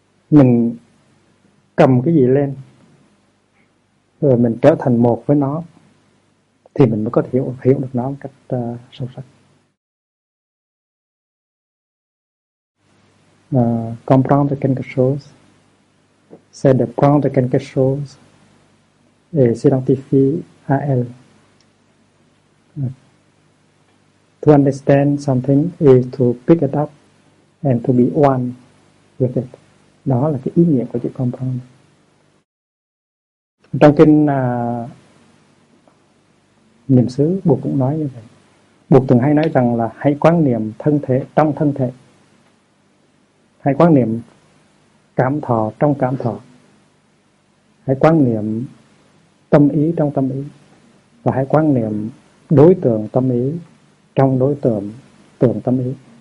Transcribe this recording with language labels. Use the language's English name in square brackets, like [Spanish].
[Vietnamese] Mình cầm cái gì lên rồi mình trở thành một với nó thì mình mới có thể hiểu được nó một cách sâu sắc. [French] Comprendre quelque chose, c'est de prendre quelque chose et s'identifier à elle. [English] To understand something is to pick it up and to be one with it. [Vietnamese] Đó là cái ý nghĩa của chữ comprendre. Trong kinh Niệm xứ Bụt cũng nói như vậy. Bụt từng hay nói rằng là hãy quán niệm thân thể trong thân thể, hãy quán niệm cảm thọ trong cảm thọ, hãy quán niệm tâm ý trong tâm ý, và hãy quán niệm đối tượng tâm ý trong đối tượng tưởng tâm ý.